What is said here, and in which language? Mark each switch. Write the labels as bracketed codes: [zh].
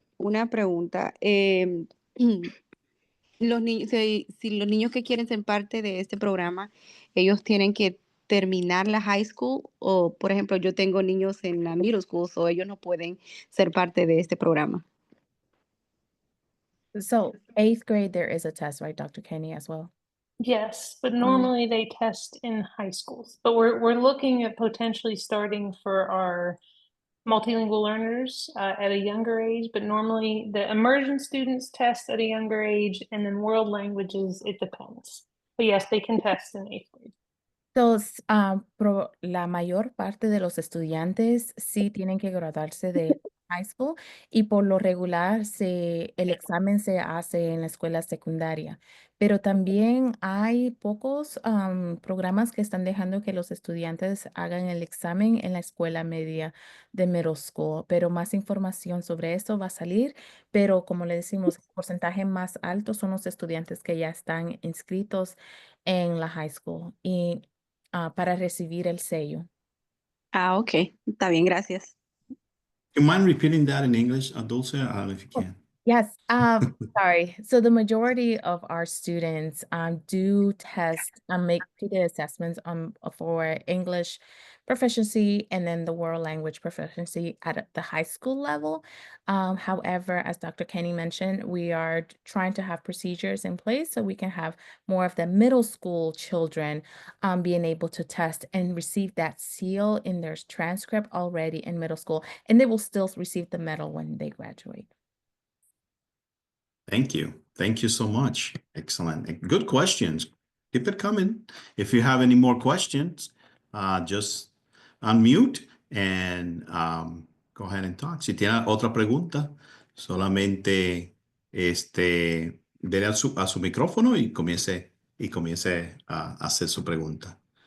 [es] Una pregunta. Los niños, si los niños que quieren ser parte de este programa, ellos tienen que terminar la high school o, por ejemplo, yo tengo niños en la middle school, o ellos no pueden ser parte de este programa. [en] So 8th grade, there is a test, right, Dr. Kenny, as well? Yes, but normally they test in high schools. But we're looking at potentially starting for our multilingual learners at a younger age, but normally the immersion students test at a younger age, and then world languages, it depends. But yes, they can test in 8th grade. [es] Entonces, la mayor parte de los estudiantes sí tienen que graduarse de high school y por lo regular el examen se hace en la escuela secundaria, pero también hay pocos programas que están dejando que los estudiantes hagan el examen en la escuela media de middle school, pero más información sobre eso va a salir, pero como le decimos, el porcentaje más alto son los estudiantes que ya están inscritos en la high school y para recibir el sello. Ok. Está bien, gracias. [en] Do you mind repeating that in English, Dulce? I don't know if you can. Yes, sorry. So the majority of our students do test make the assessments for English proficiency and then the world language proficiency at the high school level. However, as Dr. Kenny mentioned, we are trying to have procedures in place so we can have more of the middle school children being able to test and receive that seal in their transcript already in middle school, and they will still receive the medal when they graduate. Thank you. Thank you so much. Excellent. Good questions. Keep it coming. If you have any more questions, just unmute and go ahead and talk. [es] Si tiene otra pregunta, solamente dele a su micrófono y comience a hacer su pregunta.